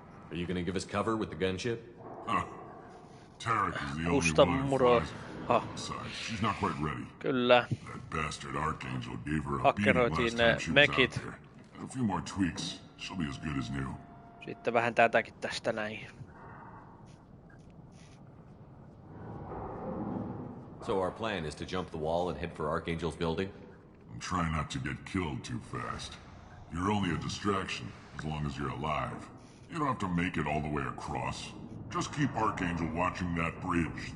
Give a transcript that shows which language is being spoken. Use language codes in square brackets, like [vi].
[en] Are you gonna give us cover with the gunship? Huh. Tarek is the only one who flies. Besides, she's not quite ready. [fi] Kyllä. [en] That bastard Archangel gave her a beating last time she was out there. A few more tweaks, she'll be as good as new. [fi] Sitten vähän tätäkin tästä näin. [en] So our plan is to jump the wall and head for Archangel's building? And try not to get killed too fast. You're only a distraction, as long as you're alive. You don't have to make it all the way across. Just keep Archangel watching that bridge.